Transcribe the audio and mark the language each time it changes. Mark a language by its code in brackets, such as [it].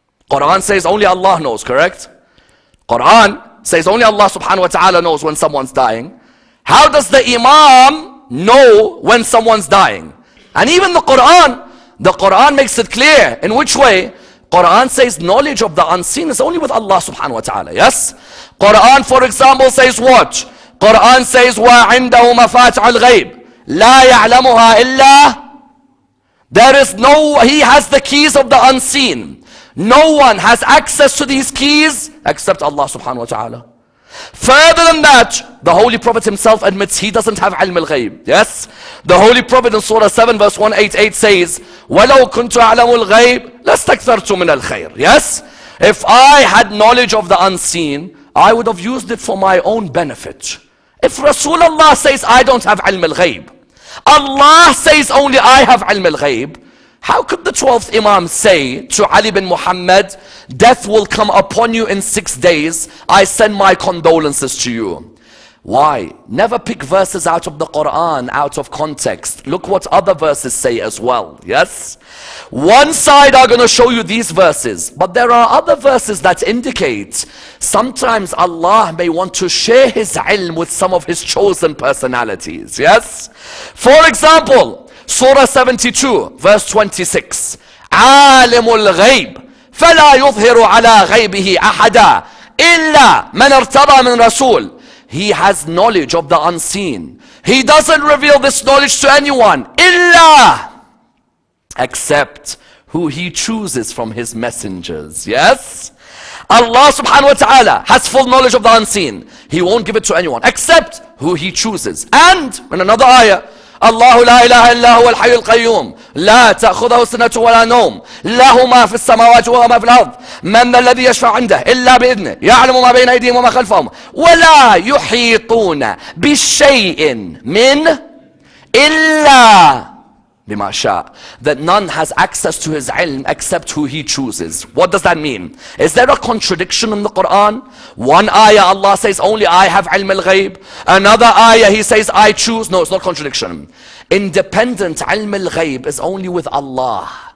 [en] Quran says only Allah knows, correct? Quran says only Allah subhanahu wa ta'ala knows when someone's dying. How does the Imam know when someone's dying? And even the Quran makes it clear. In which way? Quran says knowledge of the unseen is only with Allah subhanahu wa ta'ala, yes? Quran, for example, says what? Quran says [ar] وَعِنْدَهُ مَفَاتِعُ الْغَيْبِ لَا يَعْلَمُهَا إِلَّا [en] There is no, he has the keys of the unseen. No one has access to these keys except Allah subhanahu wa ta'ala. Further than that, the Holy Prophet himself admits he doesn't have ilm al-ghayb. Yes? The Holy Prophet in Surah 7 verse 188 says, [ar] وَلَوْ كُنْتُ أَعْلَمُ الْغَيْبِ لَاسْتَكْثَرْتُ مِنَ الْخَيْرِ. [en] Yes? If I had knowledge of the unseen, I would have used it for my own benefit. If Rasulullah says I don't have ilm al-ghayb, Allah says only I have ilm al-ghayb, how could the 12th Imam say to Ali bin Muhammad, death will come upon you in 6 days, I send my condolences to you? Why? Never pick verses out of the Quran, out of context. Look what other verses say as well, yes? One side are going to show you these verses, but there are other verses that indicate sometimes Allah may want to share His ilm with some of His chosen personalities, yes? For example, Surah 72 verse 26, [ar] عالم الغيب فلا يظهر على غيبه أحدا إلا من ارتضى من رسول. [en] He has knowledge of the unseen. He doesn't reveal this knowledge to anyone إلا, except who He chooses from His messengers. Yes? Allah subhanahu wa ta'ala has full knowledge of the unseen. He won't give it to anyone except who He chooses. And in another ayah, [ar] الله لا إله إلا هو الحي القيوم لا تأخذه سنة ولا نوم له ما في السماوات وما في الأرض من ذا الذي يشفع عنده إلا بإذنه يعلم ما بين أيديهم وما خلفهم ولا يحيطون بشيء من إلا بما شاء. [en] That none has access to His ilm except who He chooses. What does that mean? Is there a contradiction in the Quran? One ayah Allah says only I have ilm al-ghayb. Another ayah He says I choose. No, it's not contradiction. Independent ilm al-ghayb is only with Allah.